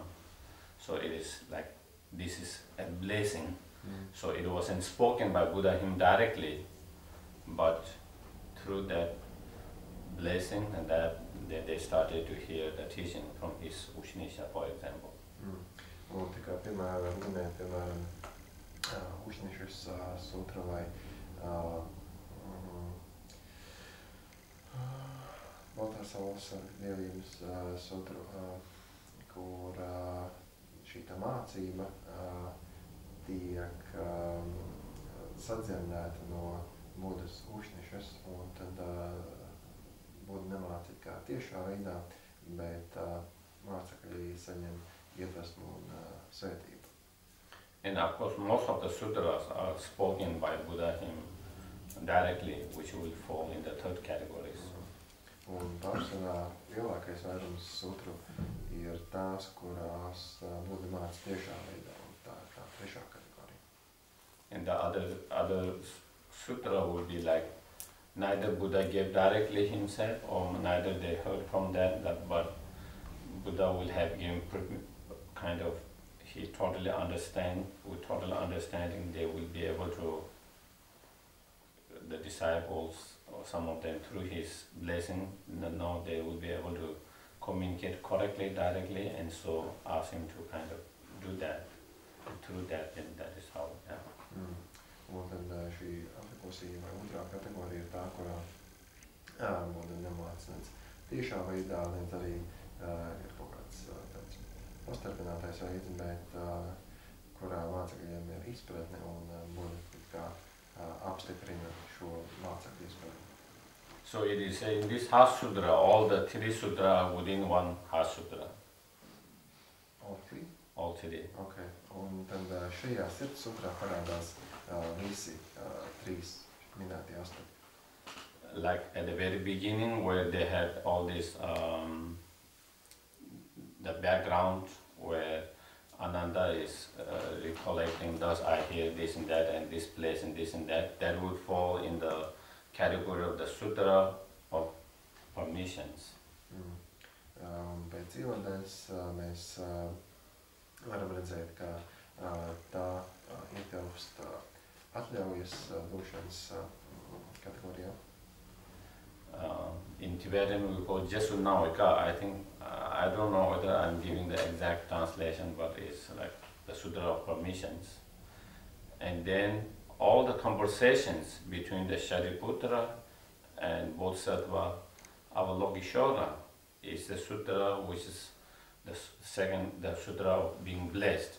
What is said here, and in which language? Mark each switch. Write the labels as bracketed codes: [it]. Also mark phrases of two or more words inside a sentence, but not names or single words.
[en] So it is like, this is a blessing. So it wasn't spoken by Buddha him directly, but through that blessing, and that they started to hear the teaching from his Ushnisha, for example. [lv] Un tikai piemēram var minēt, piemēram, Ušnishas sutra vai Baltās saules dievības sutru, kur šī tā mācība tiek sadzirdēta no Buddhas Ušnishas, un tad Buddha nemāca kā tiešā veidā, bet mācekļi saņem iedvesmu un svētību. [en] And of course, most of the sutras are spoken by Buddha him directly, which will fall in the 3rd categories. [lv] Un pārsvarā lielākais vairums sutru ir tās, kurās Buddha māca tiešā veidā, un tā ir tā 3. kategorija. [en] And the other sutra would be like, neither Buddha gave directly himself, or neither they heard from that, but Buddha will have given kind of, he totally understand, with total understanding they will be able to, the disciples, or some of them through his blessing, now they will be able to communicate correctly, directly, and so ask him to kind of do that. And through that, then that is how it happens. [lv] Un tad šī aplikusija vai otrā kategorija ir tā, kurā Buddha nemāca nec tiešā veidā, nec arī ir kaut kāds tāds pastarpinātais veids, bet kurā mācekļiem ir izpratne un Buddha kā apstiprina šo mācekļu izpratni. [en] So it is in this Heart Sutra, all the 3 sutra are within one Heart Sutra. All 3? All 3. Okay. [lv] Un tad šajā sirds sutrā parādās visi 3 minētie aspekti. [en] Like at the very beginning, where they had all this, the background where Ananda is recollecting, thus I hear this and that, and this place and this and that, that would fall in the category of the Sutra of Permissions. [lv] Pēc ievadens mēs varam redzēt, ka tā ietilpst atļaujas došanas kategorijā. [en] In Tibetan we call [bo] Jesu Nawika. [en] I think, I don't know whether I'm giving the exact translation, but it's like the Sutra of Permissions. And then all the conversations between the Shariputra and Bodhisattva Avalokiteshvara is the sutra which is the sutra of being blessed.